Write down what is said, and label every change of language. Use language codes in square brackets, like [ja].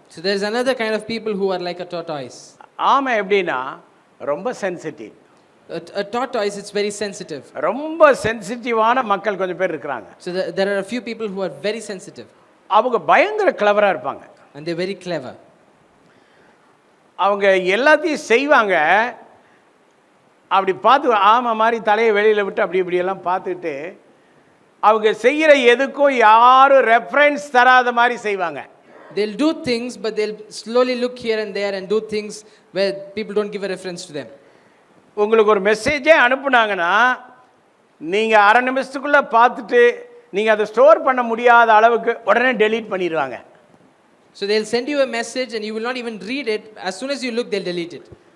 [en] So there's another kind of people who are like a tortoise. [ta] ஆமை எப்படின்னா ரொம்ப sensitive. [en] A tortoise, it's very sensitive. [ta] ரொம்ப சென்சிட்டிவான மக்கள் கொஞ்சம் பேர் இருக்கிறாங்க. [en] So there are a few people who are very sensitive. [ta] அவங்க பயங்கர கிளவராக இருப்பாங்க. [en] And they're very clever. [ta] அவங்க எல்லாத்தையும் செய்வாங்க, அப்படி பார்த்து ஆமை மாதிரி தலையை வெளியில் விட்டு அப்படி இப்படியெல்லாம் பார்த்துட்டு அவங்க செய்கிற எதுக்கும் யாரும் ரெஃபரன்ஸ் தராத மாதிரி செய்வாங்க. [en] They'll do things, but they'll slowly look here and there and do things where people don't give a reference to them. [ta] உங்களுக்கு ஒரு மெசேஜே அனுப்புனாங்கன்னா நீங்கள் அரை நிமிஷத்துக்குள்ளே பார்த்துட்டு நீங்கள் அதை ஸ்டோர் பண்ண முடியாத அளவுக்கு உடனே டெலீட் பண்ணிடுவாங்க. [en] So they'll send you a message and you will not even read it. As soon as you look, they'll delete it.